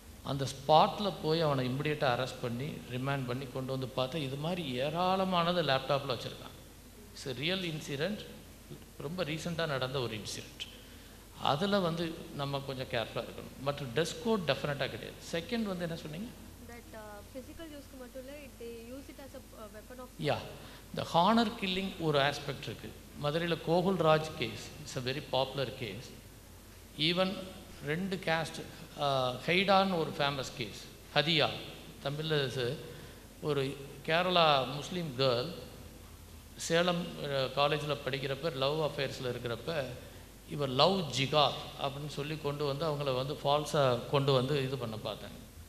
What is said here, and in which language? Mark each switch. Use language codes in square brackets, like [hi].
[ta] அந்த ஸ்பாட்டில் போய் அவனை இமிடியேட்டாக அரெஸ்ட் பண்ணி ரிமாண்ட் பண்ணி கொண்டு வந்து பார்த்தா இது மாதிரி ஏராளமானது லேப்டாப்பில் வச்சுருக்கான். [en] it's real incident, [ta] ரொம்ப ரீசெண்டாக நடந்த ஒரு இன்சிடெண்ட். அதில் வந்து நம்ம கொஞ்சம் கேர்ஃபுல்லாக இருக்கணும். பட் ட்ரெஸ் கோட் டெஃபினட்டாக கிடையாது. செகண்ட் வந்து என்ன சொன்னீங்க? ஃபிசிக்கல் யூஸ்க்கு மட்டும் இல்லை, [en] they use it as a weapon of [ta] யா, இந்த ஹானர் கில்லிங் ஒரு ஆஸ்பெக்ட் இருக்குது. மதுரையில் Gokul Raj case [en] It's a very popular case. [ta] Even 2 caste ஹைடான்னு ஒரு ஃபேமஸ் கேஸ், ஹதியா தமிழில் ஒரு கேரளா முஸ்லீம் கேர்ள் சேலம் காலேஜில் படிக்கிறப்ப லவ் அஃபேர்ஸில் இருக்கிறப்ப இவர் லவ் ஜிகாத் அப்படின்னு சொல்லி கொண்டு வந்து அவங்கள வந்து ஃபால்ஸாக கொண்டு வந்து இது பண்ண பார்த்தாங்க.